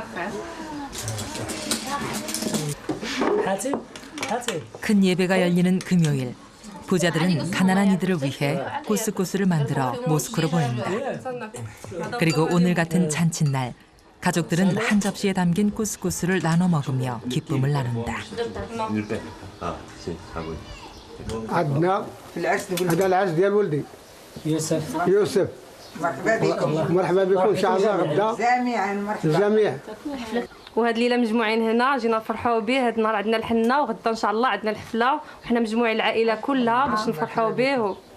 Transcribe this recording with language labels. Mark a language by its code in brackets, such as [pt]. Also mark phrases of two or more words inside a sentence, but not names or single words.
[ko] 큰 예배가 열리는 금요일, 부자들은 가난한 이들을 위해 꾸스꾸스를 만들어 모스크로 보낸다. 그리고 오늘 같은 잔칫날, 가족들은 한 접시에 담긴 꾸스꾸스를 나눠 먹으며 기쁨을 나눈다. [ar] عدنا هذا العرس ديال ولدي يوسف مرحبا بكم ان شاء الله غدا جميعا وهاد الليله مجموعين هنا جينا نفرحوا به. هاد النهار عندنا الحنه وغدا ان شاء الله عندنا الحفله وحنا مجموعين العائله كلها باش نفرحوا به.